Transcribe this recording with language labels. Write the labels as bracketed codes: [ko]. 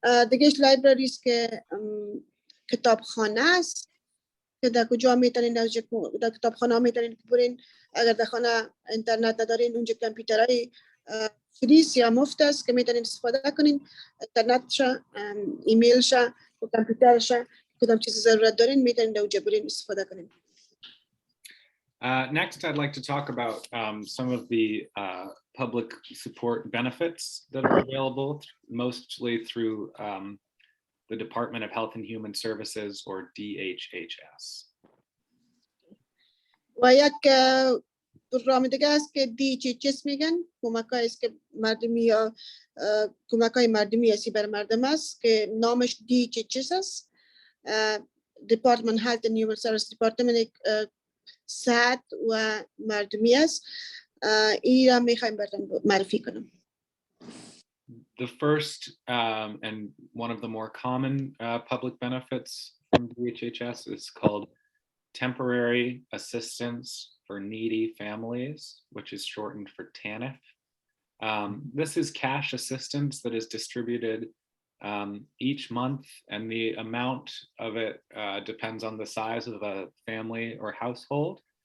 [fa] دیگهش لایبرری است که کتابخانه است که در کجا میتونین در کتابخانه میتونین برین. اگر در خانه اینترنت ندارین اونجا کامپیوترهای فری یا مفت است که میتونین استفاده کنین. اینترنتش، ایمیلش و کامپیوترش کدام چیز ضرورت دارین میتونین در اونجا برین استفاده کنین. [en] Next, I'd like to talk about some of the public support benefits that are available, mostly through the Department of Health and Human Services, or DHHS. [fa] و یک پروگرام دیگه است که DHHS میگن، کمک‌های است که مردمی یا کمک‌های مردمی هستی بر مردم است که نامش DHHS است. [en] Department Health and Human Services Department [fa] صحت و مردمی است. این را میخوایم براتون معرفی کنم. [en] The first and one of the more common public benefits from DHHS is called Temporary Assistance for Needy Families, which is shortened for TANF. This is cash assistance that is distributed each month, and the amount of it depends on the size of a family or household.